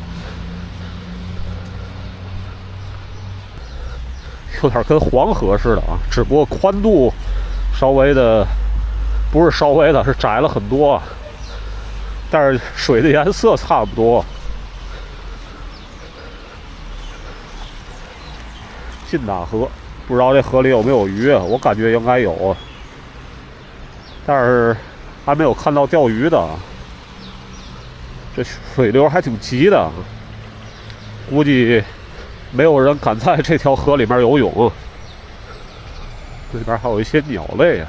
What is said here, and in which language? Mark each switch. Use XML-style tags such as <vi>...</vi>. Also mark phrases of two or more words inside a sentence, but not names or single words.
<zh>有點跟黃河似的啊，只不過寬度稍微的，不是稍微的，是窄了很多，但是水的顏色差不多。劲打河，不知道這河裡有沒有魚啊？我感覺應該有啊，但是還沒有看到釣魚的。這水流還挺急的，估計沒有人敢在這條河裡面游泳。這邊還有一些鳥類啊。</zh>